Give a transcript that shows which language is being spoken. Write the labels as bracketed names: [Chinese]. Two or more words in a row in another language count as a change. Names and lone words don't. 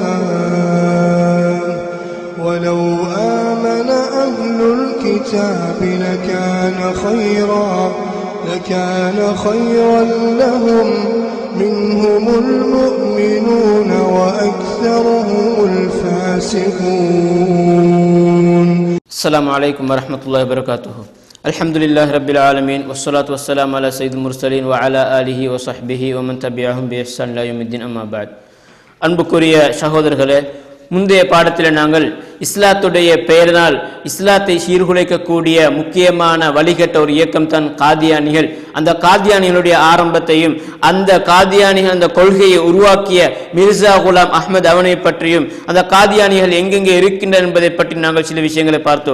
[Arabic] ولو آمن أهل الكتاب لكان خيرا لهم منهم المؤمنون وأكثرهم الفاسقون. السلام عليكم ورحمة الله وبركاته. الحمد لله رب العالمين والصلاة والسلام على سيد المرسلين وعلى آله وصحبه ومن تبعهم بإحسان إلى يوم الدين أما بعد. [Tamil] அன்புக்குரிய சகோதரர்களே, முந்தைய பாடத்தில் நாங்கள் இஸ்லாத்துடைய பெயரினால் இஸ்லாத்தை சீர்குலைக்கக்கூடிய முக்கியமான வழிகட்ட ஒரு இயக்கம் தான் காதியானிகள். அந்த காதியானிகளுடைய ஆரம்பத்தையும் அந்த காதியானிகள் அந்த கொள்கையை உருவாக்கிய மிர்சா குலாம் அஹ்மத் அவனை பற்றியும் அந்த காதியானிகள் எங்கெங்கே இருக்கின்றன என்பதை பற்றி நாங்கள் சில விஷயங்களை பார்த்தோம்.